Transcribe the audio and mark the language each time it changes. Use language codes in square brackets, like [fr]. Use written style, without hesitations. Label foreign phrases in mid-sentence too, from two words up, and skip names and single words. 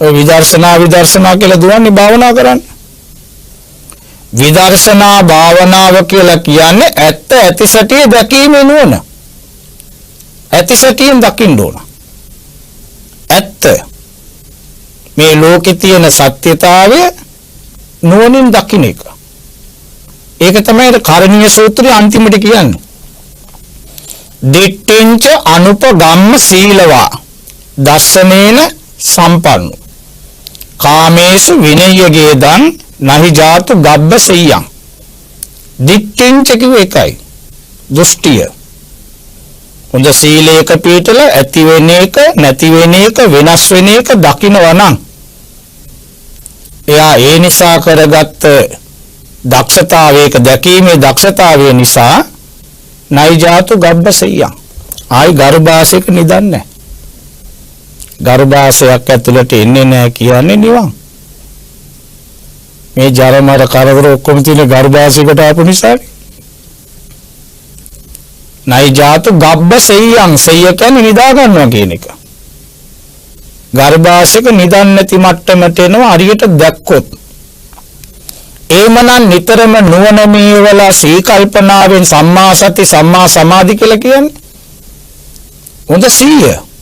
[si] ඔය විදර්ශනා කියලා දුවන්නේ භාවනා කරන්න. විදර්ශනා භාවනාව කියලා කියන්නේ ඇත්ත ඇතිසැටිය දැකීමේ නුවණ. ඇතිසැටියෙන් දකින්න ඕන. ඇත්ත මේ ලෝකේ තියෙන සත්‍යතාවය නුවණින් දකින්න එක. ඒක තමයි කරණීය සූත්‍රයේ අන්තිමට කියන්නේ. [pi] දිට්ඨිංච අනුපගම්ම සීලවා දස්සනේන සම්පන්නු කාමේසු විනය්‍යගේදං නහි ජාතු ගබ්බ සෙය්‍යං. [si] දිට්ඨිංච කිව්ව එකයි දෘෂ්ටිය. හොඳ සීලයක පිටල ඇති වෙන එක නැති වෙන එක වෙනස් වෙන එක දකින්නවා නම් එයා ඒ නිසා කරගත්ත දක්ෂතාවයක දැකීමේ දක්ෂතාවය නිසා [pi] නයි ජාතු ගබ්බ සෙය්‍යං. [si] ආයි ගර්භාෂයක නිදන්නේ. ගර්භාෂයක් ඇතුළට එන්නේ නැහැ කියන්නේ නිවන්. මේ ජරමර කරදර ඔක්කොම තියෙන ගර්භාෂයකට ආපු නිසානේ. [pi] නයි ජාතු ගබ්බ සෙය්‍යං. [si] සෙය්‍ය කියන්නේ නිදා ගන්නවා කියන එක. ගර්භාෂයක නිදන් නැති මට්ටමට එනවා හරියට දැක්කොත්. ඒමනම් නිතරම නුවණ මේවලා සීකල්පනාවෙන් [pi] සම්මා සති සම්මා සමාධි [si] කියලා කියන්නේ. හොඳ සීය.